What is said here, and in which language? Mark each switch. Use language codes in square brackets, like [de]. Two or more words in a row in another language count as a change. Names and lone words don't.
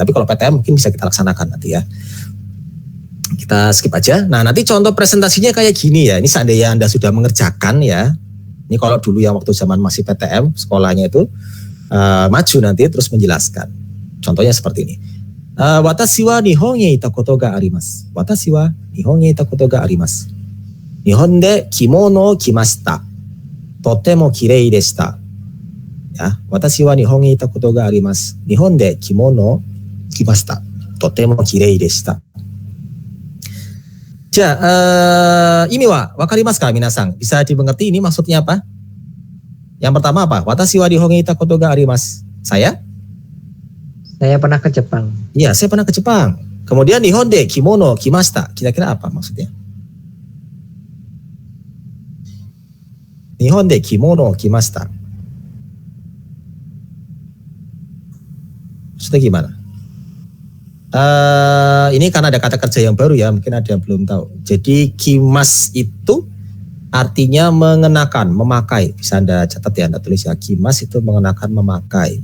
[id] Tapi kalau PTM mungkin bisa kita laksanakan nanti ya. Kita skip aja. Nah, nanti contoh presentasinya kayak gini ya. Ini seandainya Anda sudah mengerjakan ya. Ini kalau dulu yang waktu zaman masih PTM sekolahnya itu maju nanti terus menjelaskan. Contohnya seperti ini. [ja] 私は日本へいたことがあります. 私は日本へいたことがあります. 日本で着物を着ました。とても綺麗でした. Ya, 私は日本へいたことがあります. 日本で着物着ました。とても綺麗でした. Ini はわかりますか皆さん? [id] Bisa dimengerti ini maksudnya apa? Yang pertama apa? [ja] 私は日本へいたことがあります. [id] Saya pernah ke Jepang. Iya, saya pernah ke Jepang. [ja] Kemudian 日本で着物着ました. [id] Kira-kira apa maksudnya? [ja] 日本で着物着ました. [id] Maksudnya gimana? Ini karena ada kata kerja yang baru ya, mungkin ada yang belum tahu. Jadi kimas itu artinya mengenakan, memakai. Bisa Anda catat ya, Anda tulis ya. Kimas itu mengenakan, memakai.